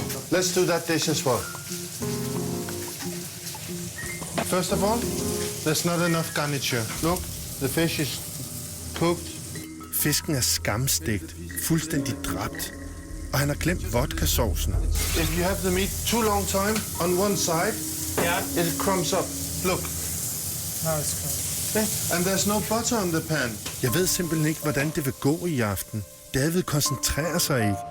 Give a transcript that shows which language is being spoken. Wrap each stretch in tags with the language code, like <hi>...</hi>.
<en>Let's do that dish as well. First of all, there's not enough garniture. Look, the fish is cooked.</en> <da>Fisken er skamstegt, fuldstændig dræbt. Og han har glemt vodka-saucen.</da> <en>If you have the meat too long time on one side, Yeah. it crumbs up. Look. Now it's cooked. Okay. And there's no butter on the pan.</en> <da>Jeg ved simpelthen ikke, hvordan det vil gå i aften. David koncentrerer sig ikke.</da>